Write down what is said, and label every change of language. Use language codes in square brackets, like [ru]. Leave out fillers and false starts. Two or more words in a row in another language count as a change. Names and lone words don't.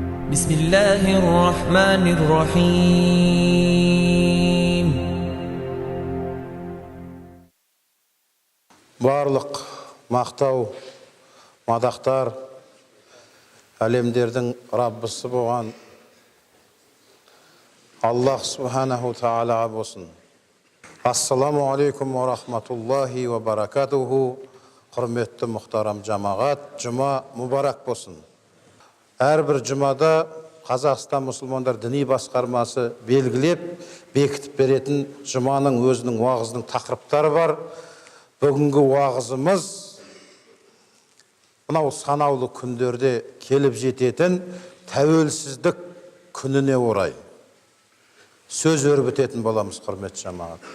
[ar] بسم الله الرحمن الرحيم. [kk] Барлық мақтау, мадақтар әлемдердің Раббысы болған [ar] الله سبحانه تعالى [kk] болсын. [ar] السلام عليكم ورحمة الله وبركاته. [kk] Құрметті мұхтарам жамағат, жұма мұбарак болсын. Әрбір жұмада Қазақстан мұсылмандар діни басқармасы белгілеп, бекітіп беретін жұманың өзінің уағызының тақырыптары бар. Бүгінгі уағызымыз мынау санаулы күндерде келіп жететін тәуелсіздік күніне орай сөз өрбітетін боламыз, құрметті жамағат.